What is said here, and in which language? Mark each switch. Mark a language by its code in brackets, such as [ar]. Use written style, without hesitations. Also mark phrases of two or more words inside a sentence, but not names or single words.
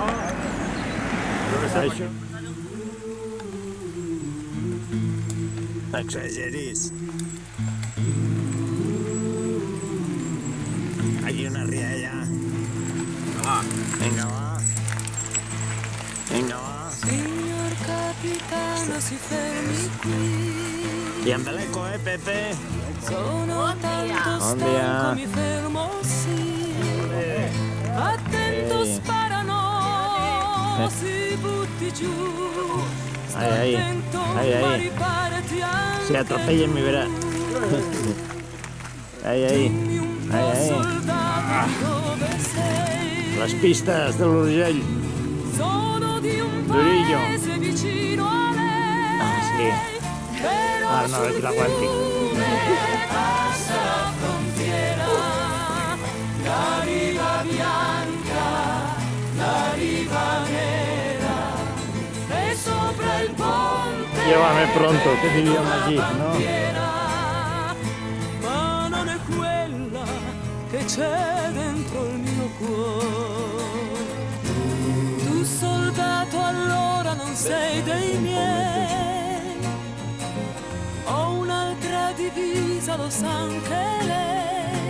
[ca] Això. Exageris. Aquí una rialla. Vinga, va. Vinga, va. [it] Signor capitano, si fermi qui. [ca] I amb l'eco, Pepe? [it] Sono tanto [ca] Bon dia. [it] stanco, mi fermo sì. Attento, sparano, si butti giù. Sta Ai, ai. attento, Ai, ai. ma riparati anche [ca] Si atropellen, mi verà. Ai, ai. [it] Dimmi un po', Ai, ai. soldato, dove sei? [ca] Les pistes de l'Urgell. [it] Sono di un Durillo. paese vicino a lei. Ah, sì. Però [ca] Ah, no, aquí l'aguanti. [it] passa la frontiera, la riva bianca, la riva nera, e sopra il ponte [es] Llévame pronto, che diríamos allí, ¿no? [it] ma non è quella che c'è dentro il mio cuore. Tu soldato allora non sei dei miei. Ho un'altra divisa, lo sa anche lei.